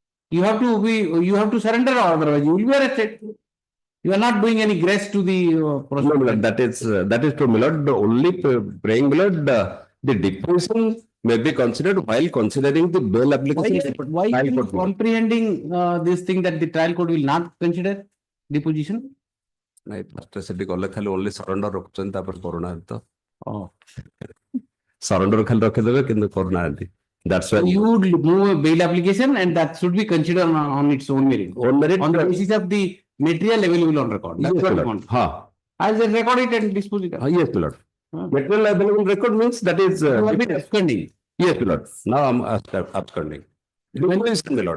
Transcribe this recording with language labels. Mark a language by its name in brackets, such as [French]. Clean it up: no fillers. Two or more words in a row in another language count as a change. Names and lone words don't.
[English] You have to surrender or otherwise you will be arrested. You are not doing any grace to the No, prosecutor. my lord, that is true, my lord. Only praying, my lord, the deposition may be considered while considering the bail application. Why are you comprehending this thing that the trial court will not consider deposition? [Odia] ନାଇଁ ଫାଷ୍ଟ ସେଠି ଗଲେ ଖାଲି [English] only surrender [Odia] ରଖୁଛନ୍ତି ତାପରେ କରୁନାହାନ୍ତି ତ ସରେଣ୍ଡର ଖାଲି ରଖିଦେବେ କିନ୍ତୁ କରୁନାହାନ୍ତି. [English] That's why you would move a bail application and that should be considered on its own merit. On the basis of the material available on record. That's what you want. As they record it and dispose it. Yes, my lord. Material available record means that is. You have been absconding. Yes, my lord. Now I'm absconding. My lord.